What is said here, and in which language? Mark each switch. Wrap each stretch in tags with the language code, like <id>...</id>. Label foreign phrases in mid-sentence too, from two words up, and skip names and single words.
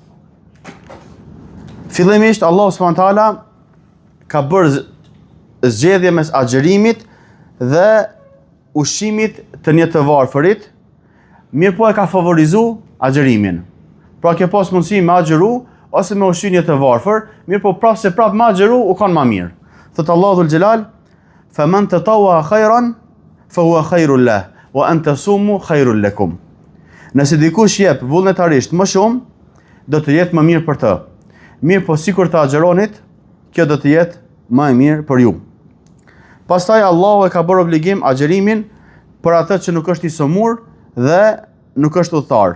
<sq>Fillimisht Allah</sq> <ar>سبحانه وتعالى</ar> <sq>ka bërë zgjedhje mes agjerimit dhe ushqimit të një të varfërit, mirë po e ka favorizu agjerimin. Pra ke pas mundësi me agjeru, ose me ushqy një të varfër, mirë po prapë se prapë me agjeru u kanë ma mirë. Thëtë Allahu</sq> <ar>ذو الجلال, فَمَنْ تَطَوَّعَ خَيْرًا فَهُوَ خَيْرٌ لَهُ وَأَنْ تَصُومُوا خَيْرٌ لَكُمْ.</ar> <sq>Nëse dikush jep vullnetarisht më shumë, do të jetë më mirë për të. Mirë po sikur të agjeronit, kjo do të jetë më e mirë për ju. Pastaj Allahu e ka bërë obligim agjerimin për atë që nuk është i sëmur dhe nuk është udhëtar.</sq>